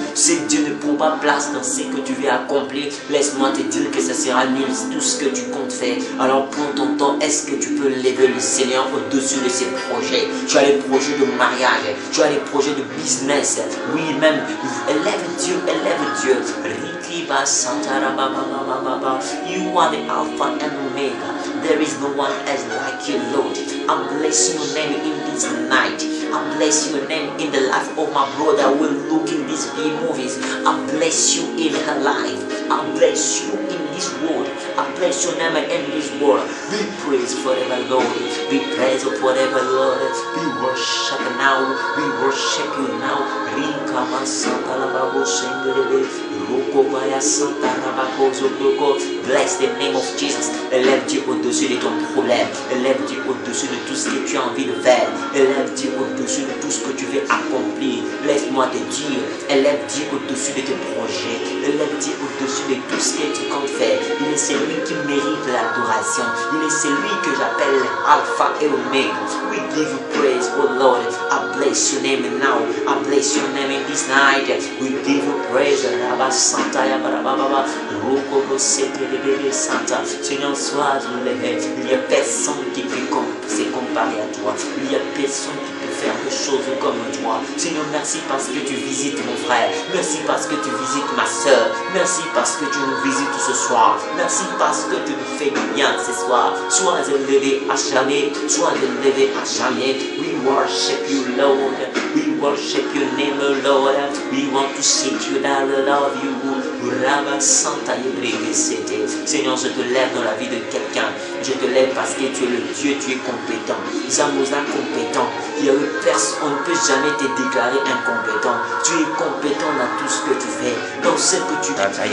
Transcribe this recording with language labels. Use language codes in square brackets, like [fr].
[fr] Si Dieu ne prend pas place dans ce que tu veux accomplir, laisse-moi te dire que ça sera nul, tout ce que tu comptes faire. Alors prends ton temps. Est-ce que tu peux lever le Seigneur au-dessus de ces projets? Tu as les projets de mariage, tu as les projets de business. Oui, même, élève Dieu, élève Dieu. [en] You are the Alpha and Omega. There is no one else like you, Lord. I bless your name in this night. I bless your name in the life of my brother who will look in these movies. I bless you in her life. I bless you in this world. I bless your name in this world. Be praised forever, Lord. Be praised forever, Lord. Be worship now. We worship you now. Rikama Santa Lababo Sendere. Rokobaya Santa Lababo Zobroko. Bless the name of Jesus. [fr] Élève Dieu au-dessus de ton problème. Élève Dieu au-dessus de tout ce que tu as envie de faire. Élève Dieu au-dessus de tout ce que tu veux accomplir. Laisse-moi te dire, élève Dieu au-dessus de tes projets. Élève Dieu au-dessus de tout ce que tu comptes faire. Il est celui qui mérite l'adoration. Il est celui que j'appelle Alpha et Omega. [en] We give you praise, oh Lord. I bless your name now. I bless your name in this night. We give you praise. Rabba Santa Yabarababa. Rokobo Sete Santa. [fr] Seigneur, sois élevé. Il n'y a personne qui peut se comparer à toi. Il n'y a personne qui peut faire des choses comme toi. Seigneur, merci parce que tu visites mon frère. Merci parce que tu visites ma soeur. Merci parce que tu nous visites ce soir. Merci parce que tu nous fais du bien ce soir. Sois élevé à jamais. Sois élevé à jamais. [en] We worship you, Lord. We worship your name, Lord. We want to seek you down, love you. [fr] Seigneur, je te lève dans la vie de quelqu'un. Je te lève parce que tu es le Dieu, tu es compétent. Zamoza compétent. Il y a personne, on ne peut jamais te déclarer incompétent. Tu es compétent dans tout ce que tu fais. Dans ce que tu fais.